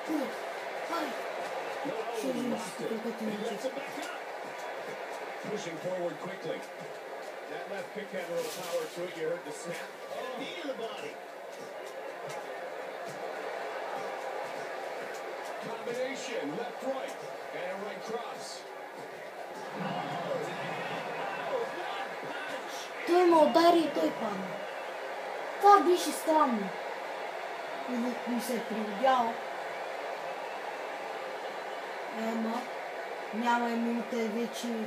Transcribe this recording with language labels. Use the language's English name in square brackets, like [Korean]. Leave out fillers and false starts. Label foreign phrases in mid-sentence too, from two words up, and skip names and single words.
[English] He lets it back up. Pushing forward quickly. That left kick had a little power to it. You heard the snap. Oh, knee to the body. Combination, left, right, and a right cross. [Bulgarian] Той ме удари и той падна. Това беше странно. Или ми се е пригодяло. Няма минута вече.